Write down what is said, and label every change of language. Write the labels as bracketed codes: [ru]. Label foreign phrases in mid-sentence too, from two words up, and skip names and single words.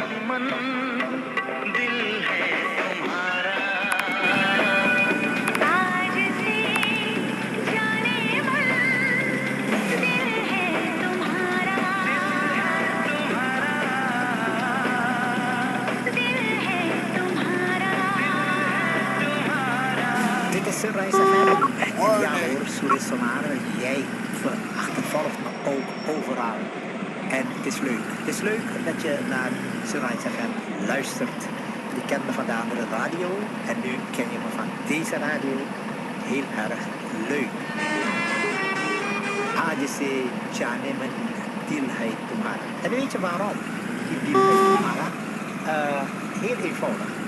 [hi] मन दिल है तुम्हारा आज से जाने मन दिल है तुम्हारा दिल है तुम्हारा [nl] Dit is Sunrise FM. Ja hoor, Suris Sonare, jij achtervolgt me ook overal. En het is leuk. Het is leuk dat je naar Sunrise FM luistert. Je kent me van de andere radio en nu ken je me van deze radio. Heel erg leuk. [hi] आज से जाने मन दिल है तुम्हारा. [nl] En weet je waarom? Die diel [hi] है तुम्हारा? [nl] Heel eenvoudig.